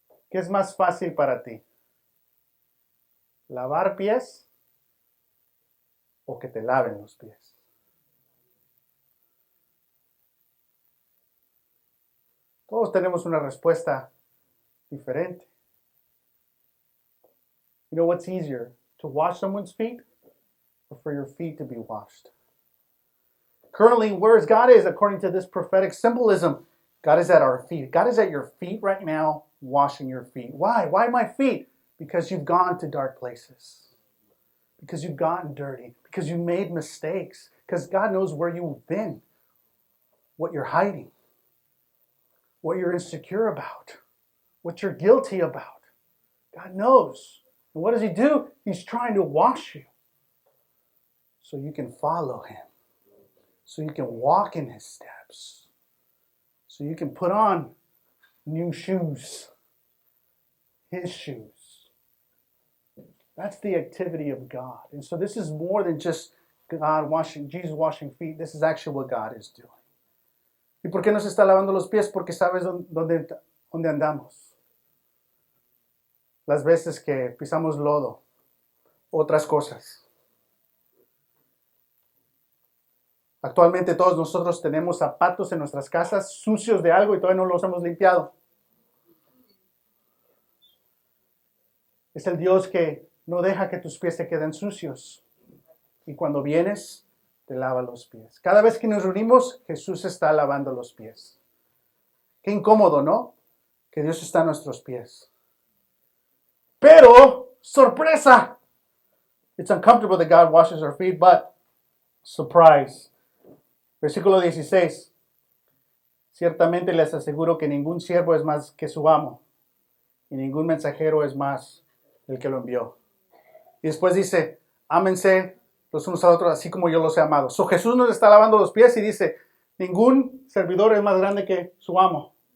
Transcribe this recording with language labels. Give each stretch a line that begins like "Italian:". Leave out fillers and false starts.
Spanish: ¿Qué es más fácil para ti? ¿Lavar pies o que te laven los pies? Todos tenemos una respuesta diferente.
English: You know what's easier, to wash someone's feet or for your feet to be washed? Currently, where is God is, according to this prophetic symbolism, God is at our feet. God is at your feet right now, washing your feet. Why? Why my feet? Because you've gone to dark places. Because you've gotten dirty. Because you made mistakes. Because God knows where you've been. What you're hiding. What you're insecure about. What you're guilty about. God knows. And what does He do? He's trying to wash you. So you can follow Him. So you can walk in His steps. So you can put on new shoes. His shoes. That's the activity of God. And so this is more than just God washing, Jesus washing feet. This is actually what God is doing.
Spanish: ¿Y por qué nos está lavando los pies? Porque sabes dónde andamos. Las veces que pisamos lodo, otras cosas. Actualmente todos nosotros tenemos zapatos en nuestras casas sucios de algo y todavía no los hemos limpiado. Es el Dios que no deja que tus pies se queden sucios. Y cuando vienes, te lava los pies. Cada vez que nos reunimos, Jesús está lavando los pies. Qué incómodo, ¿no? Que Dios está a nuestros pies. Pero, sorpresa!
English: It's uncomfortable that God washes our feet, but surprise.
Spanish: Versículo 16. Ciertamente les aseguro que ningún siervo es más que su amo, y ningún mensajero es más el que lo envió. Y después dice, ámense los unos a los otros, así como yo los he amado. So Jesús nos está lavando los pies y dice, ningún servidor es más grande que su amo.